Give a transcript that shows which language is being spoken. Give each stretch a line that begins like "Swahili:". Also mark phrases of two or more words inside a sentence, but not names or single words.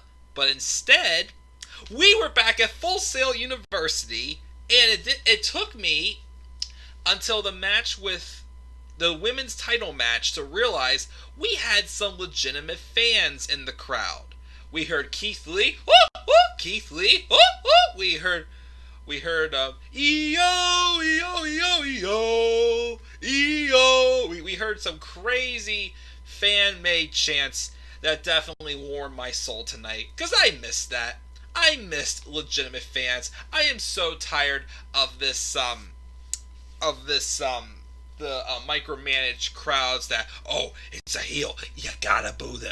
English: But instead, we were back at Full Sail University, and it took me until the match with the women's title match to realize we had some legitimate fans in the crowd. We heard Keith Lee, whoop, whoop, Keith Lee, whoop, whoop. We heard E-O, E-O, E-O, E-O, E-O. We heard some crazy fan-made chants that definitely warmed my soul tonight, because I missed that. I missed legitimate fans. I am so tired of this, micromanaged crowds that, oh, it's a heel, you gotta boo them.